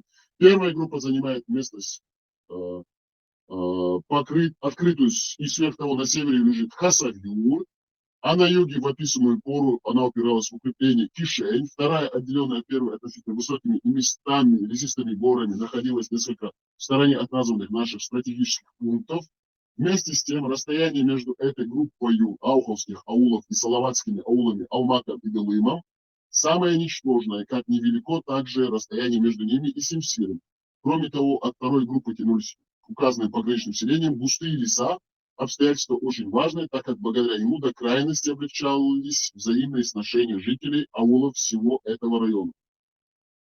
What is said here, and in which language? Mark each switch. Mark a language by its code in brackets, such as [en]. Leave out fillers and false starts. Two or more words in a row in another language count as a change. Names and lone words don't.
[ru] Первая группа занимает местность открытую, и сверх того на севере лежит Хасавюрт, а на юге в описанную пору она упиралась в укрепление Кишень. Вторая, отделенная от первой относительно высокими и местами, лесистыми горами, находилась несколько в стороне от названных наших стратегических пунктов. Вместе с тем, расстояние между этой группой ауховских аулов и салаватскими аулами Алматом и Белымом самое ничтожное, как невелико, также расстояние между ними и Симсиром. Кроме того, от второй группы тянулись к указанным пограничным селениям густые леса, обстоятельство очень важное, так как благодаря ему до крайности облегчались взаимные сношения жителей аулов всего этого района.